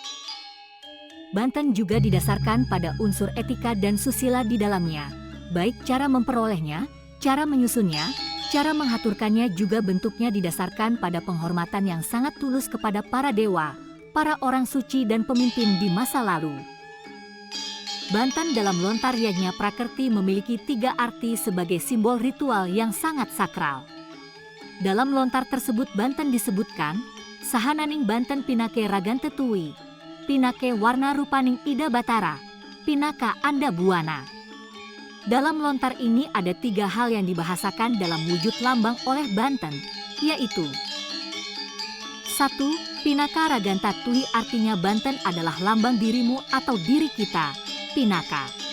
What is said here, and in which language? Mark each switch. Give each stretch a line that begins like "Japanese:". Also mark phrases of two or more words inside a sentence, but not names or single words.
Indonesian: Banten juga didasarkan pada unsur etika dan susila di dalamnya, baik cara memperolehnya, cara menyusunnya, cara menghaturkannya juga bentuknya didasarkan pada penghormatan yang sangat tulus kepada para dewa, para orang suci dan pemimpin di masa lalu. Banten dalam lontar Yajna Prakerti memiliki 3 arti sebagai simbol ritual yang sangat sakral. Dalam lontar tersebut Banten disebutkan,
Balinese: Sahananing Banten Pinake Ragante Tuwi, Pinake Warna Rupaning Ida Batara, Pinaka Anda Buana.
Indonesian: Dalam lontar ini ada 3 hal yang dibahasakan dalam wujud lambang oleh Banten, yaitu 1.
Balinese: Pinaka Raganta Tuhi
Indonesian: artinya Banten adalah lambang dirimu atau diri kita,
Balinese: Pinaka.